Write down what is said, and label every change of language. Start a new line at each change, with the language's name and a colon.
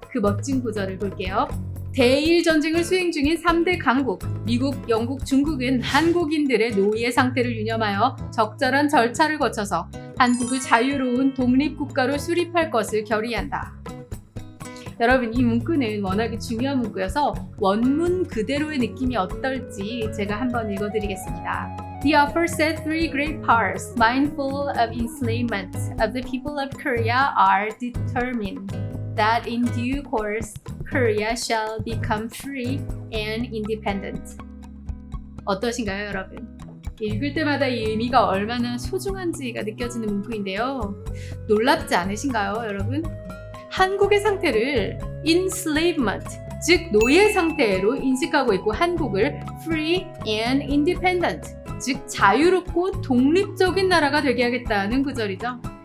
Korean: 그 멋진 구절을 볼게요. 대일 전쟁을 수행 중인 3대 강국, 미국, 영국, 중국은 한국인들의 노예 상태를 유념하여 적절한 절차를 거쳐서 한국을 자유로운 독립국가로 수립할 것을 결의한다. 여러분, 이 문구는 워낙에 중요한 문구여서 원문 그대로의 느낌이 어떨지 제가 한번 읽어드리겠습니다.
English: The offer set three great powers, mindful of enslavement of the people of Korea, are determined that in due course Korea shall become free and independent.
Korean: 어떠신가요, 여러분? 읽을 때마다 이 의미가 얼마나 소중한지가 느껴지는 문구인데요. 놀랍지 않으신가요, 여러분? 한국의 상태를 enslavement, 즉 노예 상태로 인식하고 있고 한국을
English: free and independent,
Korean: 즉 자유롭고 독립적인 나라가 되게 하겠다는 구절이죠.